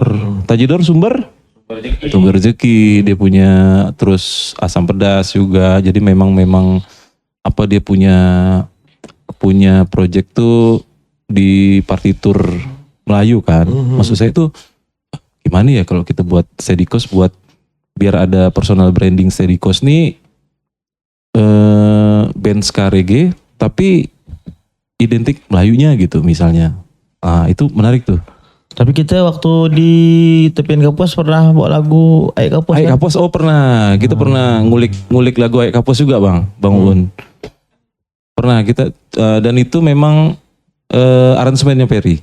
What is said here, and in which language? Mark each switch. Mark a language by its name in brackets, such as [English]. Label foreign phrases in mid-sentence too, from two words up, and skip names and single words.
[Indonesian] Tanjidor Sumber Rezeki dia punya, terus Asam Pedas juga. Jadi memang dia punya project tuh di partitur Melayu kan. Maksud saya tuh gimana ya kalau kita buat Steady Coast buat biar ada [English] personal branding [Indonesian] Steady Coast nih band ska reggae tapi identik Melayunya gitu misalnya. Itu menarik tuh. Tapi kita waktu di Tepian Kapuas pernah bawa lagu Aik Kapuas. Aik Kapuas pernah. Kita pernah ngulik lagu Aik Kapuas juga Bang Uun. Pernah kita dan itu memang aransemennya Ferry.